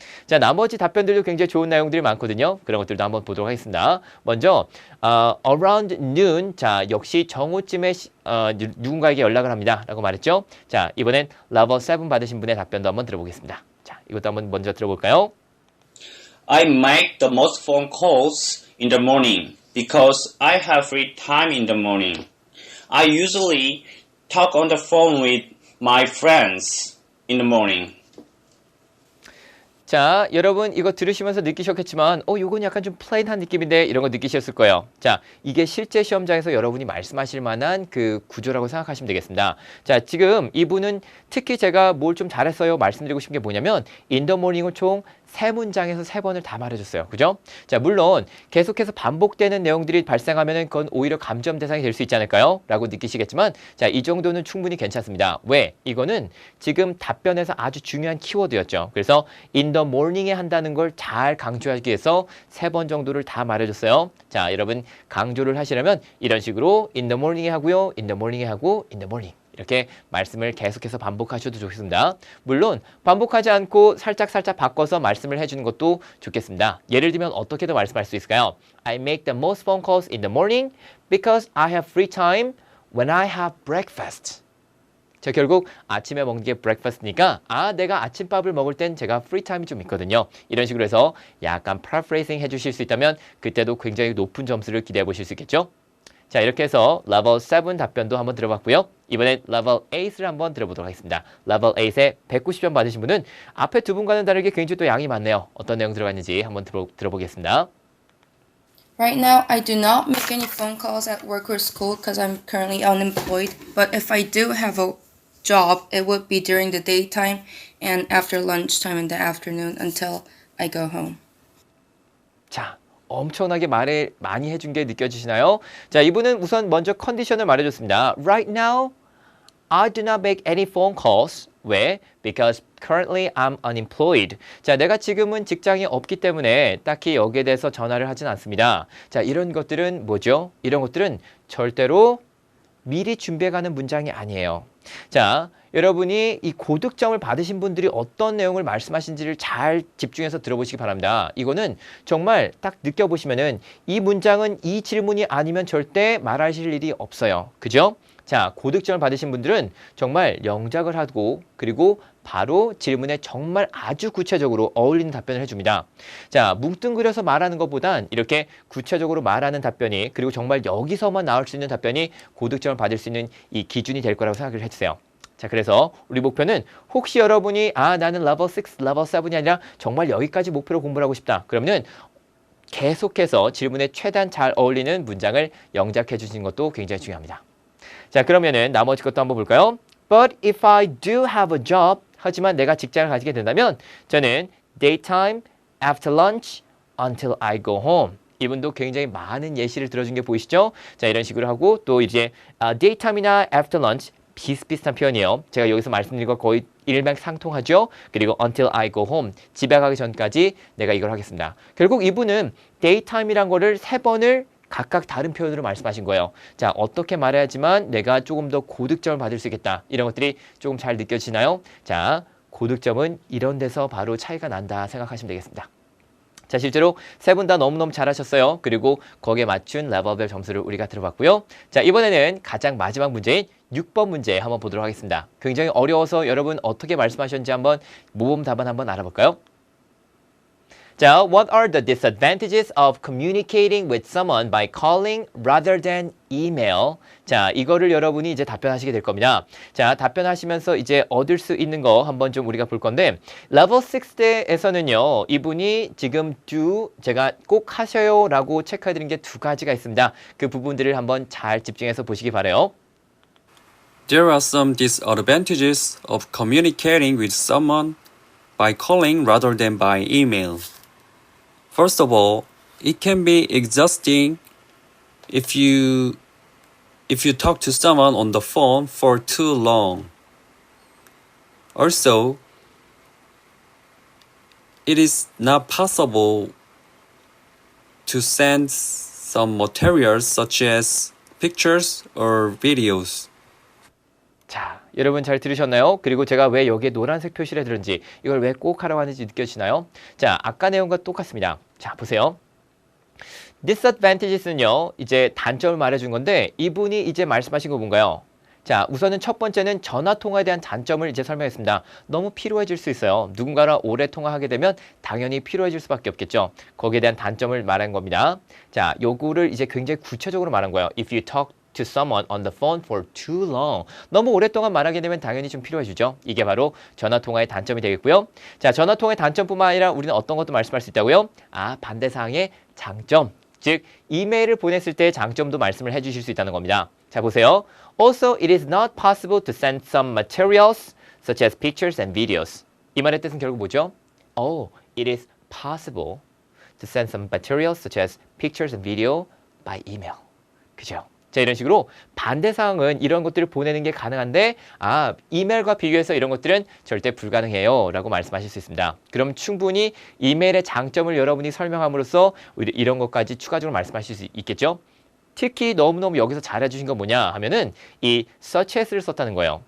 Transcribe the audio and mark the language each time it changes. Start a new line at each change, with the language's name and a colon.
Korean: 자, 나머지 답변들도 굉장히 좋은 내용들이 많거든요. 그런 것들도 한번 보도록 하겠습니다. 먼저
English: around noon,
Korean: 자, 역시 정오쯤에 누군가에게 연락을 합니다 라고 말했죠. 자, 이번엔 level 7 받으신 분의 답변도 한번 들어보겠습니다. 자, 이것도 한번 먼저 들어볼까요?
English: I make the most phone calls in the morning because I have free time in the morning. I usually talk on the phone with my friends in the morning.
Korean: 자, 여러분 이거 들으시면서 느끼셨겠지만 요건 약간 좀 플레인한 느낌인데 이런 거 느끼셨을 거예요. 자, 이게 실제 시험장에서 여러분이 말씀하실 만한 그 구조라고 생각하시면 되겠습니다. 자, 지금 이분은 특히 제가 뭘 좀 잘했어요 말씀드리고 싶은 게 뭐냐면
English: in the morning
Korean: 을 총 3문장에서 3번을 다 말해줬어요. 그죠? 자, 물론 계속해서 반복되는 내용들이 발생하면은 그건 오히려 감점 대상이 될 수 있지 않을까요? 라고 느끼시겠지만 자, 이 정도는 충분히 괜찮습니다. 왜? 이거는 지금 답변에서 아주 중요한 키워드였죠. 그래서
English: in the morning
Korean: 에 한다는 걸 잘 강조하기 위해서 3번 정도를 다 말해줬어요. 자, 여러분 강조를 하시려면 이런 식으로
English: in the morning
Korean: 에 하고요.
English: in the morning에
Korean: 하고
English: in the morning.
Korean: 이렇게 말씀을 계속해서 반복하셔도 좋겠습니다. 물론 반복하지 않고 살짝 바꿔서 말씀을 해주는 것도 좋겠습니다. 예를 들면 어떻게도 말씀할 수 있을까요?
English: I make the most phone calls in the morning because I have free time when I have breakfast.
Korean: 자, 결국 아침에 먹는 게 breakfast니까 내가 아침밥을 먹을 땐 제가
English: free time
Korean: 이 좀 있거든요. 이런 식으로 해서 약간 paraphrasing 해주실 수 있다면 그때도 굉장히 높은 점수를 기대해 보실 수 있겠죠? 자, 이렇게 해서 level 7 답변도 한번 들어봤고요. 이번엔 level 8을 한번 들어보도록 하겠습니다. level 8에 190점 받으신 분은 앞에 두 분과는 다르게 굉장히 또 양이 많네요. 어떤 내용 들어갔는지 한번 들어보겠습니다.
English: Right now, I do not make any phone calls at work or school because I'm currently unemployed. But if I do have a job, it would be during the daytime and after lunchtime in the afternoon until I go home.
Korean: 자, 엄청나게 말을 많이 해준 게 느껴지시나요? 자, 이분은 우선 먼저 컨디션을 말해줬습니다.
English: Right now, I do not make any phone calls.
Korean: 왜?
English: Because currently I'm unemployed.
Korean: 자, 내가 지금은 직장이 없기 때문에 딱히 여기에 대해서 전화를 하진 않습니다. 자, 이런 것들은 뭐죠? 이런 것들은 절대로 미리 준비해가는 문장이 아니에요. 자, 여러분이 이 고득점을 받으신 분들이 어떤 내용을 말씀하신지를 잘 집중해서 들어보시기 바랍니다. 이거는 정말 딱 느껴보시면은 이 문장은 이 질문이 아니면 절대 말하실 일이 없어요. 그죠? 자, 고득점을 받으신 분들은 정말 영작을 하고 그리고 바로 질문에 정말 아주 구체적으로 어울리는 답변을 해줍니다. 자, 뭉뚱그려서 말하는 것보단 이렇게 구체적으로 말하는 답변이 그리고 정말 여기서만 나올 수 있는 답변이 고득점을 받을 수 있는 이 기준이 될 거라고 생각을 해주세요. 자, 그래서 우리 목표는 혹시 여러분이 나는 레벨 6, 레벨 7이 아니라 정말 여기까지 목표로 공부를 하고 싶다. 그러면은 계속해서 질문에 최대한 잘 어울리는 문장을 영작해 주시는 것도 굉장히 중요합니다. 자, 그러면은 나머지 것도 한번 볼까요?
English: But if I do have a job,
Korean: 하지만 내가 직장을 가지게 된다면 저는
English: daytime, after lunch, until I go home.
Korean: 이분도 굉장히 많은 예시를 들어준 게 보이시죠? 자, 이런 식으로 하고 또 이제 daytime이나
English: after lunch
Korean: 비슷비슷한 표현이에요. 제가 여기서 말씀드린 거 거의 일맥상통하죠. 그리고
English: until I go home,
Korean: 집에 가기 전까지 내가 이걸 하겠습니다. 결국 이분은 daytime이란 거를 3번을 각각 다른 표현으로 말씀하신 거예요. 자, 어떻게 말해야지만 내가 조금 더 고득점을 받을 수 있겠다. 이런 것들이 조금 잘 느껴지나요? 자, 고득점은 이런 데서 바로 차이가 난다 생각하시면 되겠습니다. 자, 실제로 세 분 다 너무너무 잘하셨어요. 그리고 거기에 맞춘 레벨별 점수를 우리가 들어봤고요. 자, 이번에는 가장 마지막 문제인 6번 문제 한번 보도록 하겠습니다. 굉장히 어려워서 여러분 어떻게 말씀하셨는지 한번 모범 답안 한번 알아볼까요?
English: 자, what are the disadvantages of communicating with someone by calling rather than email?
Korean: 자, 이거를 여러분이 이제 답변하시게 될 겁니다. 자, 답변하시면서 이제 얻을 수 있는 거 한번 좀 우리가 볼 건데, level 6에서는요, 이분이 지금 do, 제가 꼭 하셔요 라고 체크해드린 게 2가지가 있습니다. 그 부분들을 한번 잘 집중해서 보시기 바라요.
English: There are some disadvantages of communicating with someone by calling rather than by email. First of all, it can be exhausting if you talk to someone on the phone for too long. Also, it is not possible to send some materials such as pictures or videos.
Korean: 자, 여러분 잘 들으셨나요? 그리고 제가 왜 여기에 노란색 표시를 해드렸는지, 이걸 왜 꼭 하라고 하는지 느껴지나요? 자, 아까 내용과 똑같습니다. 자, 보세요. disadvantages는요, 이제 단점을 말해준 건데, 이분이 이제 말씀하신 거 뭔가요? 자, 우선은 첫 번째는 전화 통화에 대한 단점을 이제 설명했습니다. 너무 피로해질 수 있어요. 누군가랑 오래 통화하게 되면 당연히 피로해질 수밖에 없겠죠. 거기에 대한 단점을 말한 겁니다. 자, 요거를 이제 굉장히 구체적으로 말한 거예요.
English: If you talk to someone on the phone for too long.
Korean: 너무 오랫동안 말하게 되면 당연히 좀 필요해지죠. 이게 바로 전화통화의 단점이 되겠고요. 자, 전화통화의 단점뿐만 아니라 우리는 어떤 것도 말씀할 수 있다고요? 반대사항의 장점. 즉, 이메일을 보냈을 때의 장점도 말씀을 해주실 수 있다는 겁니다. 자, 보세요.
English: Also, it is not possible to send some materials such as pictures and videos.
Korean: 이 말의 뜻은 결국 뭐죠?
English: It is possible to send some materials such as pictures and video by email.
Korean: 그죠? 자, 이런 식으로 반대사항은 이런 것들을 보내는 게 가능한데 이메일과 비교해서 이런 것들은 절대 불가능해요 라고 말씀하실 수 있습니다. 그럼 충분히 이메일의 장점을 여러분이 설명함으로써 이런 것까지 추가적으로 말씀하실 수 있겠죠. 특히 너무너무 여기서 잘해주신 건 뭐냐 하면은 이 such as를 썼다는 거예요.